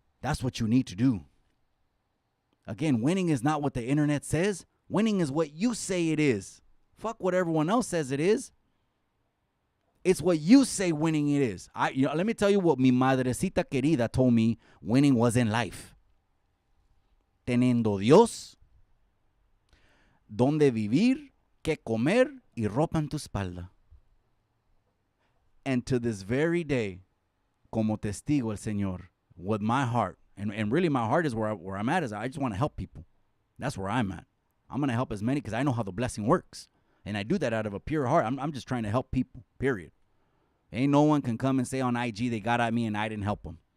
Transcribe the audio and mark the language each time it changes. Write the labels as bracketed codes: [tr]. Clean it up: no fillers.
[en] That's what you need to do. Again, winning is not what the internet says. Winning is what you say it is. Fuck what everyone else says it is. It's what you say winning it is. Let me tell you what [es] mi madrecita querida [en] told me winning was in life. [es] Teniendo Dios, donde vivir, que comer y ropa en tu espalda. [en] And to this very day, [es] como testigo el Señor, [en] with my heart, and really my heart is where I'm at, is I just want to help people. That's where I'm at. I'm going to help as many because I know how the blessing works. And I do that out of a pure heart. I'm just trying to help people, period. Ain't no one can come and say on IG they got at me and I didn't help them.